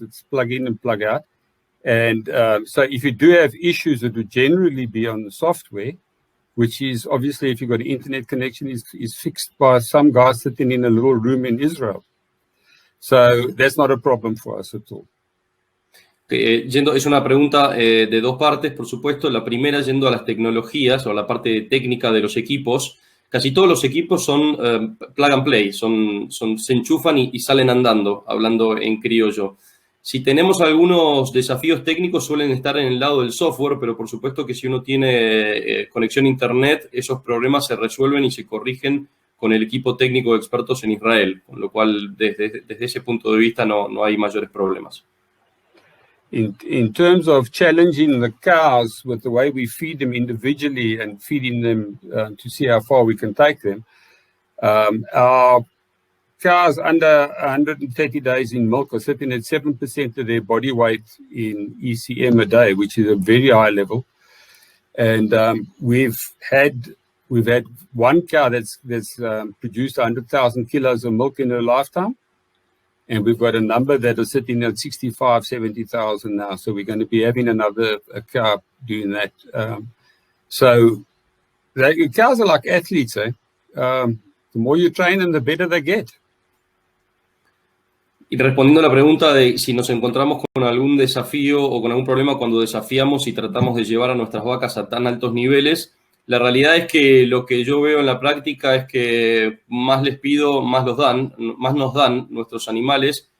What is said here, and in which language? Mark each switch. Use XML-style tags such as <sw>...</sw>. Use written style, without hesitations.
<en>It's plug in and plug out. And so if you do have issues, it would generally be on the software, which is obviously, if you've got an internet connection, is fixed by some guy sitting in a little room in Israel. So that's not a problem for us at all.</en> <es>Es una pregunta de dos partes, por supuesto. La primera, yendo a las tecnologías o a la parte técnica de los equipos. Casi todos los equipos son plug and play, se enchufan y salen andando, hablando en criollo. Si tenemos algunos desafíos técnicos, suelen estar en el lado del software, pero por supuesto que si uno tiene conexión a internet, esos problemas se resuelven y se corrigen con el equipo técnico de expertos en Israel, con lo cual desde ese punto de vista no hay mayores problemas.</es> <en>In terms of challenging the cows with the way we feed them individually and feeding them to see how far we can take them, our cows under 130 days in milk are sitting at 7% of their body weight in ECM a day, which is a very high level. And we've had one cow that's produced 100,000 kilos of milk in her lifetime. And we've got a number that are sitting at 65, 70,000 now. So we're going to be having another cow doing that. So cows are like athletes, eh? The more you train them, the better they get.</en> <es>Y respondiendo a la pregunta de si nos encontramos con algún desafío o con algún problema cuando desafiamos y tratamos de llevar a nuestras vacas a tan altos niveles, la realidad es que lo que yo veo en la práctica es que más les pido, más nos dan nuestros animales.</es>